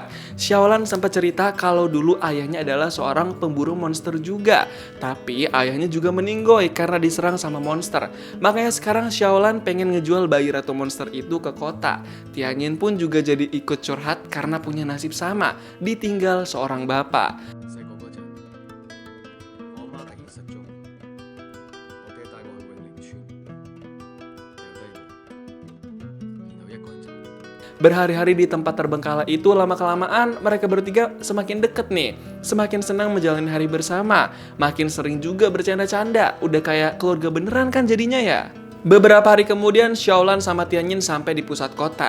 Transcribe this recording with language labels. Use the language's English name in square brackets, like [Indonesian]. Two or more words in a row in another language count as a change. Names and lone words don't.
[Indonesian] Xiaolan sempat cerita kalau dulu ayahnya adalah seorang pemburu monster juga, tapi ayahnya juga meninggoy karena diserang sama monster. Makanya sekarang Xiaolan pengen ngejual bayi ratu monster itu ke kota. Tianyin pun juga jadi ikut curhat karena punya nasib sama, ditinggal seorang bapak. [Cantonese] 細個嗰陣，我阿媽突然失蹤，我爹帶我去永寧村，掉低我，然後一個人走。 [Indonesian] Berhari-hari di tempat terbengkalai itu lama-kelamaan mereka bertiga semakin deket nih. Semakin senang menjalani hari bersama. Makin sering juga bercanda-canda. Udah kayak keluarga beneran kan jadinya ya. Beberapa hari kemudian, Xiaolan sama Tianyin sampai di pusat kota.